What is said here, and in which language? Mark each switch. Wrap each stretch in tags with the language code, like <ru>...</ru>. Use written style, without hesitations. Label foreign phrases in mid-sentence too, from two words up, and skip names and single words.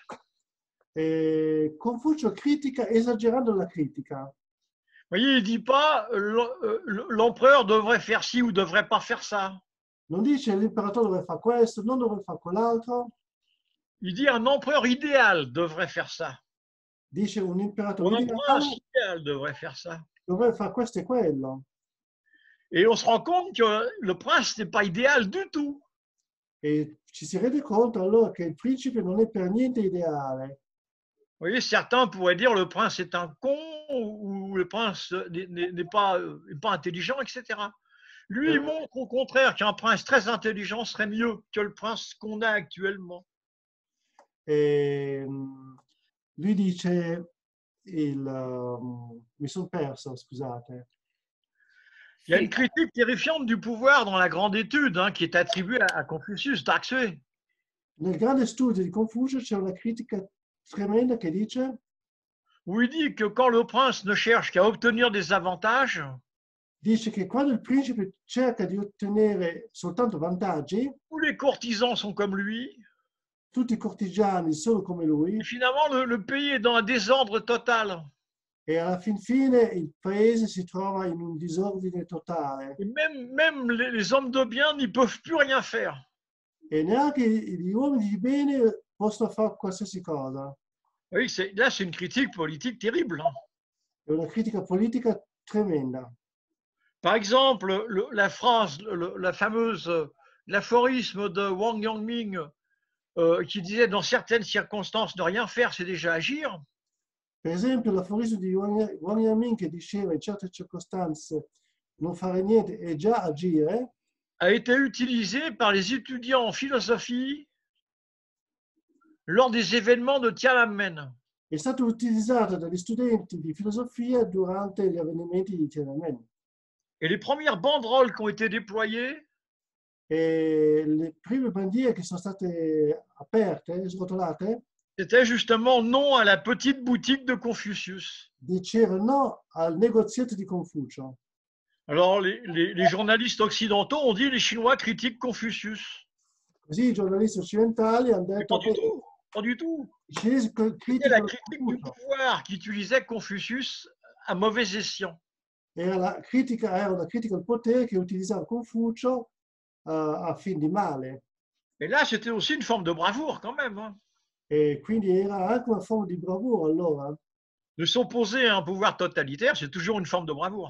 <it>e Confucio critica esagerando la critica.</it> <fr>Vous voyez, il ne dit pas l'empereur devrait faire ci ou devrait pas faire ça.</fr> <it>Non dice l'imperatore dovrebbe fare questo, non dovrebbe fare quell'altro,</it> <fr>Il dit un empereur idéal devrait faire ça.</fr> <it>dice un imperatore</it> <fr>Ou un prince</fr> <it>ideale</it> <fr>idéal devrait faire ça.</fr> <it>dovrebbe fare questo e quello.</it> <fr>Et on se rend compte que le prince n'est pas idéal du tout.</fr> <it>E ci si rende conto allora che il principe non è per niente ideale.</it> <fr>Vous voyez, certains pourraient dire le prince est un con ou le prince n'est pas intelligent, etc. Lui, il montre au contraire qu'un prince très intelligent serait mieux que le prince qu'on a actuellement.</fr> <it>E, lui dice, mi sono perso, scusate.</it> <fr>Il y a une critique terrifiante du pouvoir dans la grande étude qui est attribuée à Confucius, Daxue.</fr> <it>Nel grande studio di Confucio c'è una critica tremenda che dice,</it> <fr>Où il dit que quand le prince ne cherche qu'à obtenir des avantages,</fr> <it>dice che quando il principe cerca di ottenere soltanto vantaggi,</it> <fr>tous les courtisans sont comme lui.</fr> <it>tutti i cortigiani sono come lui</it> <fr>Et finalement, le pays est dans un désordre total.</fr> <it>e alla fin fine il paese si trova in un disordine totale</it> <fr>Et même les hommes de bien n'y peuvent plus rien faire.</fr> <it>e neanche gli uomini di bene possono fare qualsiasi cosa.</it> <fr>Oui, là, c'est une critique politique terrible.</fr> <it>È una critica politica tremenda.</it> <fr>Par exemple, la phrase, la fameuse, l'aphorisme de Wang Yangming qui disait dans certaines circonstances ne rien faire, c'est déjà agir.</fr> <it>Per esempio, l'aforismo di Wang Yamin che diceva in certe circostanze non fare niente è già agire,</it> <fr>a été utilisé par les étudiants en philosophie lors des événements de Tiananmen.</fr> <it>è stato utilizzato dagli studenti di filosofia durante gli avvenimenti di Tiananmen.</it> <fr>Et les premières banderoles qui ont été déployées,</fr> <it>E le prime bandiere che sono state aperte, srotolate,</it> <fr>c'était justement non à la petite boutique de Confucius.</fr> <it>dicevano no al negozietto di Confucio.</it> <fr>Alors, les journalistes occidentaux ont dit les Chinois critiquent Confucius.</fr> <it>Così i giornalisti occidentali hanno</it> <fr>Mais</fr> <it>detto</it> <fr>pas du tout, pas du tout.</fr> <it>i cinesi</it> <fr>C'était la</fr> <it>criticano</it> <fr>critique du</fr> <it>Confucio.</it> <fr>pouvoir qui utilisait Confucius à mauvais escient.</fr> <it>Era una critica al potere che utilizzava Confucio a fin di male.</it> <fr>Et là, c'était aussi une forme de bravoure quand même.</fr> <it>E quindi era anche una forma di bravura allora.</it> <fr>De s'opposer à un pouvoir totalitaire, c'est toujours une forme de bravoure.</fr>